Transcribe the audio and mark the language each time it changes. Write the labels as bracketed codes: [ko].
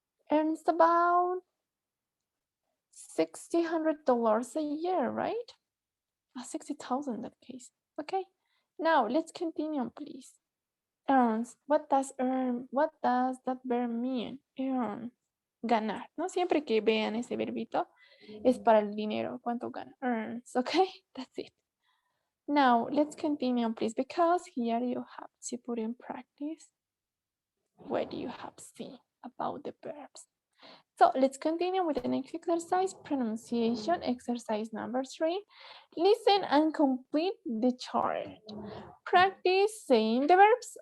[en] Earns about $600 a year, right? 60,000 in that case. Okay, now let's continue, please. Earns, what does that verb mean? [es] Earn, ganar, ¿no? Siempre que vean ese verbito es para el dinero, cuánto gana, earns, okay? [en] That's it. Now, let's continue, please, because here you have to put in practice what you have seen about the verbs. So let's continue with the next exercise, pronunciation, exercise number 3. Listen and complete the chart. Practice saying the verbs.